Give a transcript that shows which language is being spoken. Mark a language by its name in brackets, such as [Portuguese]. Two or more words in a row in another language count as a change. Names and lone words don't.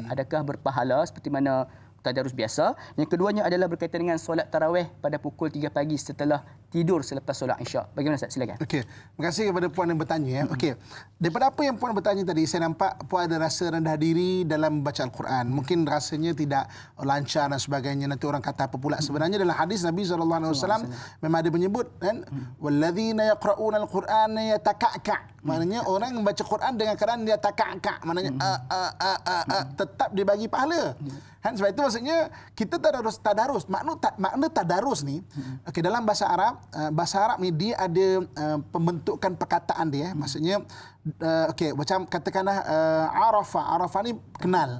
[Malay] Adakah berpahala seperti mana tadarus biasa? Yang keduanya adalah berkaitan dengan solat tarawih pada pukul 3 pagi setelah tidur selepas solat Isyak. Bagaimana Ustaz? Silakan. Okey. Terima kasih kepada puan yang bertanya. Okey. Daripada apa yang puan bertanya tadi, saya nampak puan ada rasa rendah diri dalam membaca Al-Quran. Mungkin rasanya tidak lancar dan sebagainya. Nanti orang kata apa pula. Sebenarnya dalam hadis Nabi SAW memang ada menyebut kan, [Arabic] والذين يقرءون القرآن يتتعتع'. [Malay] Maknanya orang membaca Quran dengan keadaan dia taka'ka'. Maknanya tetap dibagi pahala. Kan, sebab itu maksudnya kita tadarus. Makna tadarus ni, okey, dalam bahasa Arab ni dia ada pembentukan perkataan dia. Maksudnya okey, macam katakanlah arafa ni kenal.